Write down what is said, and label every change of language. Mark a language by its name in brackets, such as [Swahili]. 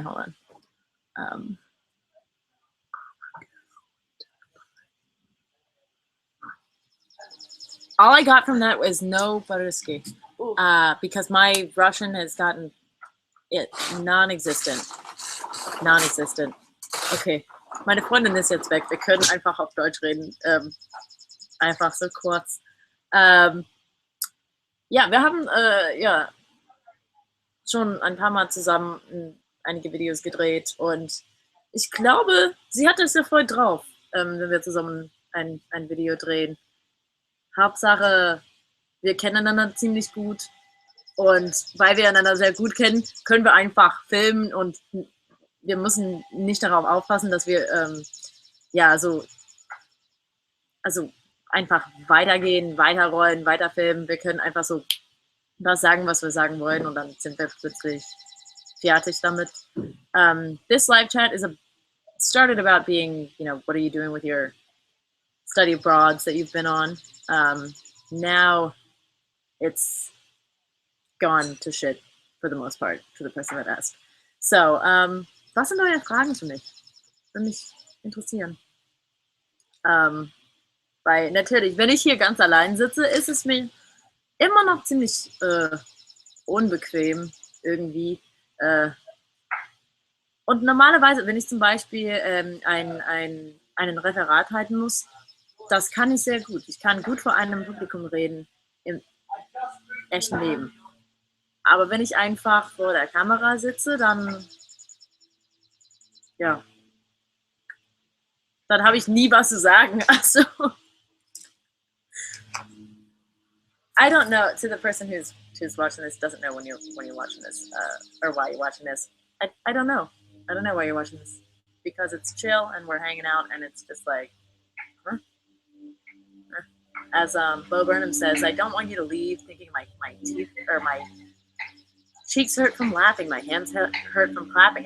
[English] Hold on. All I got from that was no Baruski, because my Russian has gotten it non-existent. [German] Okay, meine Freundin ist jetzt weg. Wir können einfach auf Deutsch reden. Einfach so kurz. Ja, wir haben schon ein paar Mal zusammen einige Videos gedreht und ich glaube, sie hat es ja voll drauf, wenn wir zusammen ein Video drehen. Hauptsache, wir kennen einander ziemlich gut und weil wir einander sehr gut kennen, können wir einfach filmen und wir müssen nicht darauf aufpassen, dass wir also einfach weitergehen, weiterrollen, weiterfilmen. Wir können einfach so das sagen, was wir sagen wollen und dann sind wir plötzlich fertig damit. [English] This live chat started about being, what are you doing with your study abroads that you've been on? Now it's gone to shit for the most part, to the person that asked. [German] So, was sind eure Fragen für mich? Würde mich interessieren. Weil natürlich, wenn ich hier ganz allein sitze, ist es mir immer noch ziemlich unbequem irgendwie. Und normalerweise, wenn ich zum Beispiel einen Referat halten muss, das kann ich sehr gut. Ich kann gut vor einem Publikum reden im echten Leben. Aber wenn ich einfach vor der Kamera sitze, dann habe ich nie was zu sagen. [English] Also, I don't know. To the person who's watching this, doesn't know when you're watching this, or why you're watching this. I don't know. I don't know why you're watching this, because it's chill and we're hanging out and it's just like, as Bo Burnham says, I don't want you to leave thinking my teeth or my cheeks hurt from laughing, my hands hurt from clapping.